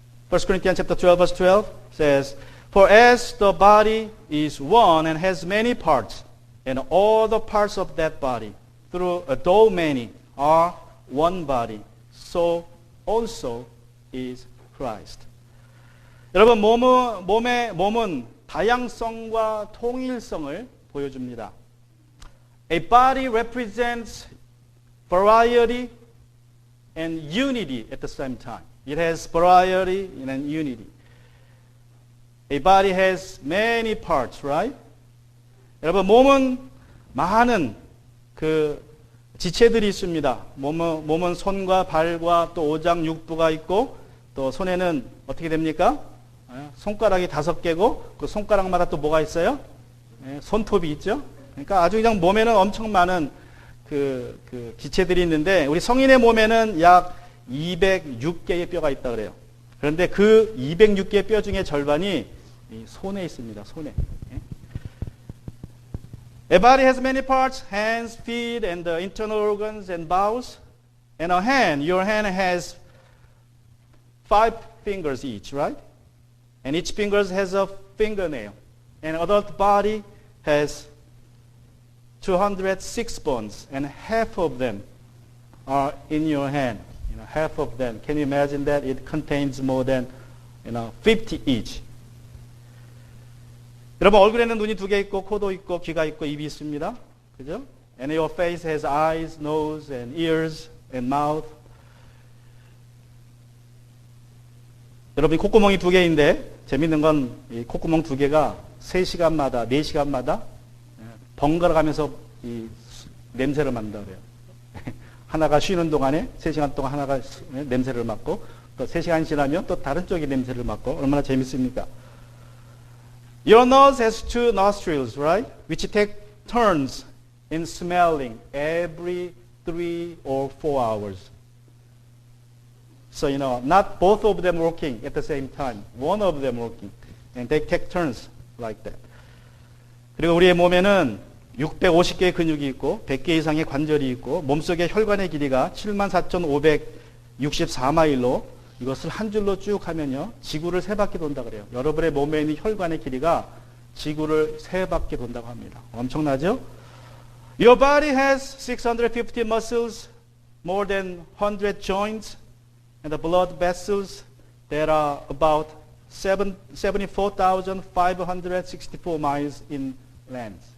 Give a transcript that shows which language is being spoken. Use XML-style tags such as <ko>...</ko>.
<en>1 Corinthians chapter 12 verse 12 says, For as the body is one and has many parts, And all the parts of that body, though many, are one body. So also is Christ.</en> <ko>여러분, 몸은 다양성과 통일성을 보여줍니다.</ko> <en>A body represents variety and unity at the same time. It has variety and unity. A body has many parts, right?</en> <ko>여러분, 몸은 많은 그 지체들이 있습니다. 몸은 손과 발과 또 오장 육부가 있고, 또 손에는 어떻게 됩니까? 손가락이 5개고 그 손가락마다 또 뭐가 있어요? 손톱이 있죠. 그러니까 아주 그냥 몸에는 엄청 많은 그 지체들이 있는데, 우리 성인의 몸에는 약 206개의 뼈가 있다 그래요. 그런데 그 206개의 뼈 중에 절반이 이 손에 있습니다. 손에.</ko> <en>A body has many parts: hands, feet, and the internal organs and bowels. And a hand, your hand has 5 fingers each, right? And each finger has a fingernail. An adult body has 206 bones, and half of them are in your hand. Half of them. Can you imagine that? It contains more than 50 each.</en> <ko>여러분, 얼굴에는 눈이 2개 있고, 코도 있고, 귀가 있고, 입이 있습니다. 그죠?</ko> <en>And your face has eyes, nose, and ears, and mouth.</en> <ko>여러분, 콧구멍이 2개인데, 재밌는 건 이 콧구멍 2개가 3시간마다, 4시간마다 번갈아 가면서 이 냄새를 맡는다 그래요. 하나가 쉬는 동안에 3시간 동안 하나가 냄새를 맡고, 또 3시간 지나면 또 다른 쪽이 냄새를 맡고, 얼마나 재밌습니까?</ko> <en>Your nose has 2 nostrils, right? Which take turns in smelling every 3 or 4 hours. So, not both of them working at the same time. One of them working. And they take turns like that.</en> <ko>그리고 우리의 몸에는 650개의 근육이 있고 100개 이상의 관절이 있고 몸속의 혈관의 길이가 74,564마일로 이것을 한 줄로 쭉 하면요, 지구를 3바퀴 돈다 그래요. 여러분의 몸에 있는 혈관의 길이가 지구를 3바퀴 돈다고 합니다. 엄청나죠?</ko> <en>Your body has 650 muscles, more than 100 joints, and the blood vessels that are about 74,564 miles in length.</en>